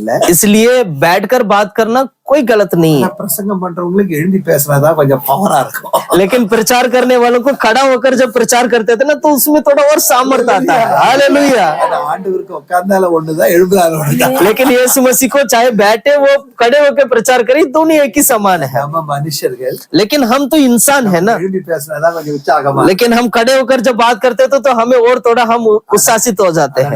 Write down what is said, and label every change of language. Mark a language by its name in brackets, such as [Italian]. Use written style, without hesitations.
[Hindi] इसलिए बैठकर बात करना कोई गलत नहीं है. [Tamil] பிரசங்கம் பண்றவங்களுக்கு எழும்பி பேசுறதா கொஞ்சம் பவரா இருக்கும். [Hindi] लेकिन प्रचार करने वालों को खड़ा होकर जब प्रचार करते थे ना तो उसमें थोड़ा और सामर्थ्य आता है. हालेलुया. [Tamil] ஆண்டவருக்கு உட்கார்ந்தால ஒண்ணுதான், எழுந்தால ஒண்ணுதான். [Hindi] लेकिन यीशु मसीह को चाहे बैठे वो खड़े होकर प्रचार करे, दोनों एक ही समान है. [Tamil] நம்ம மனுஷர்கள், [Hindi] लेकिन हम तो इंसान है ना. [Tamil] எழும்பி பேசுறதா கொஞ்சம் உற்சாகமா. [Hindi] लेकिन हम खड़े होकर जब बात करते थे तो हमें और थोड़ा हम उत्साहित हो जाते हैं.